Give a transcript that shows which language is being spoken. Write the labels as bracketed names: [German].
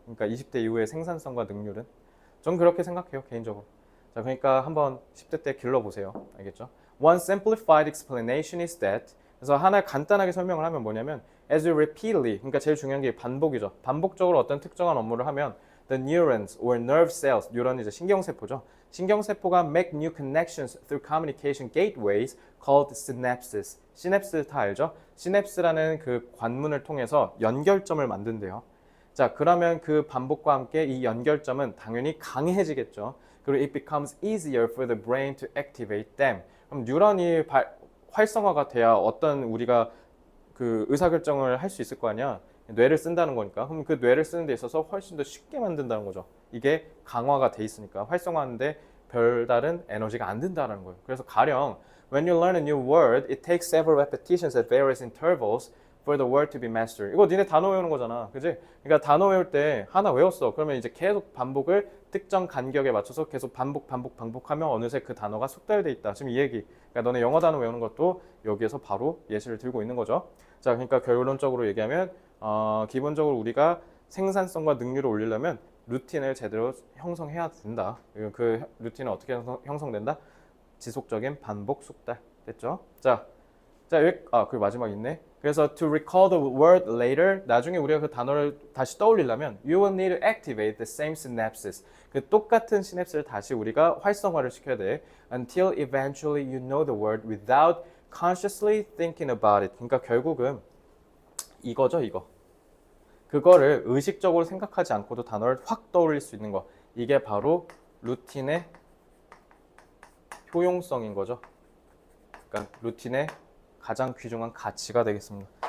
[Korean] 그러니까 20대 이후의 생산성과 능률은? 전 그렇게 생각해요, 개인적으로. 자, 그러니까 한번 10대 때 길러보세요. 알겠죠? [English] One simplified explanation is that, [Korean] 그래서 하나 간단하게 설명을 하면 뭐냐면 [English] as you repeatedly, [Korean] 그러니까 제일 중요한 게 반복이죠. 반복적으로 어떤 특정한 업무를 하면 [English] the neurons or nerve cells, [Korean] 뉴런이 이제 신경세포죠. 신경세포가 [English] make new connections through communication gateways called synapses. [Korean] 시냅스 다 알죠? 시냅스라는 그 관문을 통해서 연결점을 만든대요. 자, 그러면 그 반복과 함께 이 연결점은 당연히 강해지겠죠. 그리고 [English] it becomes easier for the brain to activate them. [Korean] 그럼 뉴런이 활성화가 돼야 어떤 우리가 그 의사결정을 할 수 있을 거 아니야. 뇌를 쓴다는 거니까. 그럼 그 뇌를 쓰는 데 있어서 훨씬 더 쉽게 만든다는 거죠. 이게 강화가 돼 있으니까 활성화하는데 별다른 에너지가 안 든다는 거예요. 그래서 가령 [English] when you learn a new word, it takes several repetitions at various intervals for the word to be mastered. [Korean] 이거 니네 단어 외우는 거잖아. 그지? 그러니까 단어 외울 때 하나 외웠어. 그러면 이제 계속 반복을 특정 간격에 맞춰서 계속 반복하면 어느새 그 단어가 숙달돼 있다. 지금 이 얘기. 그러니까 너네 영어 단어 외우는 것도 여기에서 바로 예시를 들고 있는 거죠. 자, 그러니까 결론적으로 얘기하면 기본적으로 우리가 생산성과 능률을 올리려면 루틴을 제대로 형성해야 된다. 그 루틴은 어떻게 형성된다? 지속적인 반복 숙달. 됐죠? 자, 여기, 그 마지막 있네. [English] 그래서 to recall the word later, [Korean] 나중에 우리가 그 단어를 다시 떠올리려면 [English] you will need to activate the same synapses. [Korean] 그 똑같은 시냅스를 다시 우리가 활성화를 시켜야 돼. [English] Until eventually you know the word without consciously thinking about it. [Korean] 그러니까 결국은 이거죠, 이거. 그거를 의식적으로 생각하지 않고도 단어를 확 떠올릴 수 있는 거. 이게 바로 루틴의 효용성인 거죠. 그러니까 루틴의 가장 귀중한 가치가 되겠습니다.